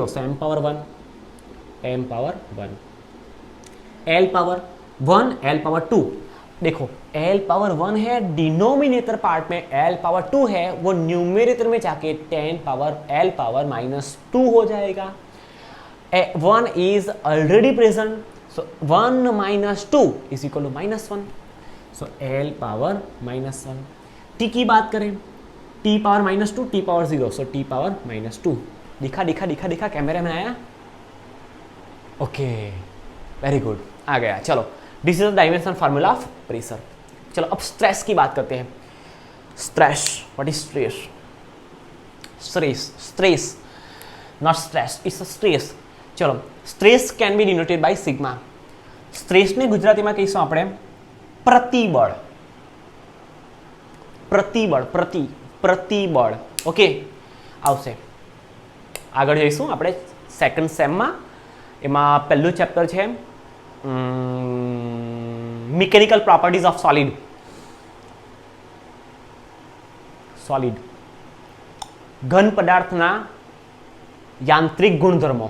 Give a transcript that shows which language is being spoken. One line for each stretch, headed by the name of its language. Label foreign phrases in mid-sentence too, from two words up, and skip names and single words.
English: So m power 1 L power 1 L power 2.
Hindi: देखो L पावर 1 है
English: denominator part
Hindi: में, L पावर 2 है वो न्यूमरेटर में जाके
English: 10 power L power minus 2
Hindi: हो जाएगा.
English: 1 is already present. So 1 minus 2 is equal to minus 1. So L power minus 1.
Hindi: T की बात करें,
English: T power minus 2 T power 0. So T power minus 2.
Hindi: दिखा कैमरे में आया?
English: okay very good,
Hindi: आ गया.
English: चलो this is the dimension formula of pressure.
Hindi: चलो अब स्ट्रेस की बात करते हैं.
English: stress, what is stress? stress not stress, it's stress. चलो stress can be denoted by sigma.
Gujarati: સ્ટ્રેસ ને ગુજરાતી માં કહીશું આપણે પ્રતિબળ. ઓકે આવશે. આગળ જઈશું આપણે
English: second sem
Gujarati: માં. એમાં પહેલું ચેપ્ટર છે
English: mechanical properties of solid
Gujarati: ઘન પદાર્થના યાંત્રિક ગુણધર્મો.